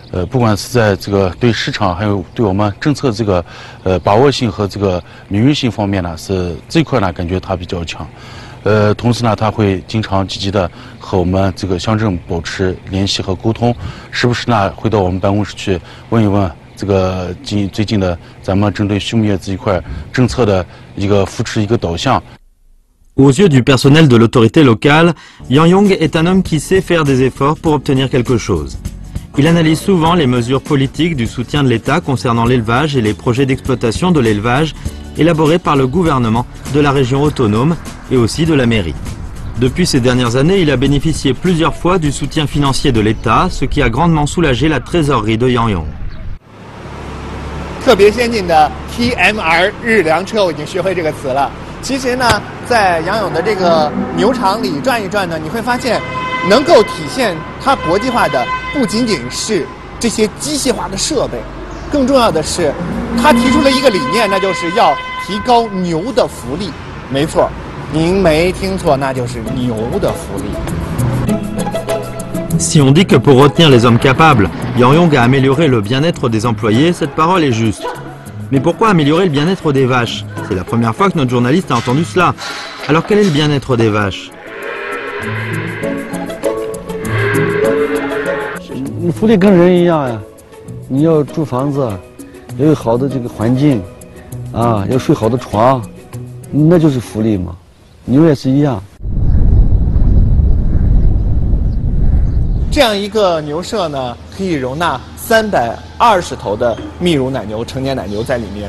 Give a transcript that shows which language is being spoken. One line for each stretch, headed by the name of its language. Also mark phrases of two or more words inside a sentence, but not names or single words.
Chinese: 不管是在这个对市场，还有对我们政策这个把握性和这个敏锐性方面呢，是这一块呢，感觉它比较强。同时呢，他会经常积极的和我们这个乡镇保持联系和沟通，时不时呢会到我们办公室去问一问这个最近的咱们针对畜牧业这一块政策的一个扶持一个导向。
French: Aux yeux du personnel de l'autorité locale, Yang Yong est un homme qui sait faire des efforts pour obtenir quelque chose. Il analyse souvent les mesures politiques du soutien de l'État concernant l'élevage et les projets d'exploitation de l'élevage élaborés par le gouvernement de la région autonome et aussi de la mairie. Depuis ces dernières années, il a bénéficié plusieurs fois du soutien financier de l'État, ce qui a grandement soulagé la trésorerie de Yang Yong.
Chinese: 特别先进的 TMR 日粮车，我已经学会这个词了。其实呢，在杨勇的这个牛场里转一转呢，你会发现，能够体现它国际化的不仅仅是这些机械化的设备，更重要的是，他提出了一个理念，那就是要提高牛的福利。没错，您没听错，那就是牛的福利。
French: Si on dit que pour retenir les hommes capables, Yang Yong a amélioré le bien-être des employés, cette parole est juste. Mais pourquoi améliorer le bien-être des vaches? C'est la première fois que notre journaliste a entendu cela. Alors quel est le bien-être des vaches?
Chinese: 福利跟人一样呀，你要住房子，要有好的这个环境，啊，要睡好的床，那就是福利嘛。牛也是一样。这样一个牛舍呢，可以容纳320头的泌乳奶牛、成年奶牛在里面。